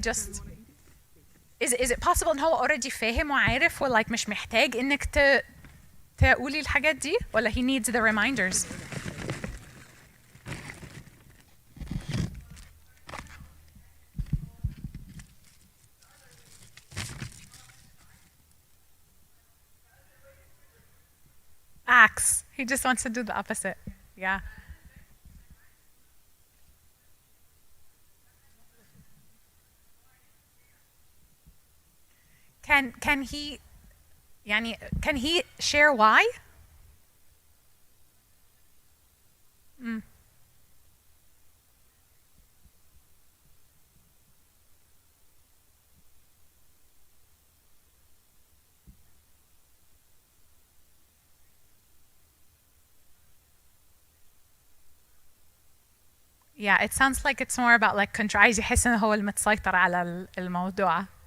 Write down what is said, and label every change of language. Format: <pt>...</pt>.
<en>just is it possible</en> <ar>ان هو</ar> <en>already</en> <ar>فاهم وعارف و</ar> <en>like</en> <ar>مش محتاج انك تقولي الحاجات دي، ولا</ar> <en>he needs the reminders؟</en> <ar>Acts.</ar> <en>He just wants to do the opposite. Yeah. Can he يعني can he share why? Yeah, it sounds like it's more about like control.</en> <ar>عايز يحس إنه هو المتسيطر على الموضوع.</ar>